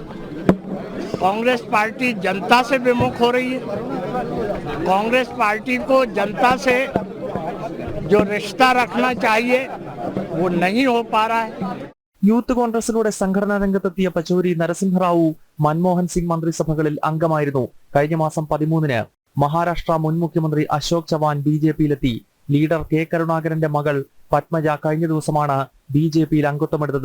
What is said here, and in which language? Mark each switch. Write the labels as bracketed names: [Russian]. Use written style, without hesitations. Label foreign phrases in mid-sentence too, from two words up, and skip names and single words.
[Hindi] कांग्रेस पार्टी जनता से विमुख हो रही है। कांग्रेस पार्टी को जनता से जो रिश्ता रखना चाहिए वो नहीं हो पा रहा है। [Malayalam] യൂത്ത് കോൺഗ്രസിലൂടെ സംഘടനാ രംഗത്തെത്തിയ പച്ചൌരി നരസിംഹറാവു, മൻമോഹൻ സിംഗ് മന്ത്രിസഭകളിൽ അംഗമായിരുന്നു. കഴിഞ്ഞ മാസം 13-ന് മഹാരാഷ്ട്ര മുൻ മുഖ്യമന്ത്രി അശോക് ചവാൻ ബിജെപിയിലെത്തി. ലീഡർ കെ കരുണാകരന്റെ മകൾ പത്മജ കഴിഞ്ഞ ദിവസമാണ് ബിജെപിയിൽ അംഗത്വമെടുത്തത്.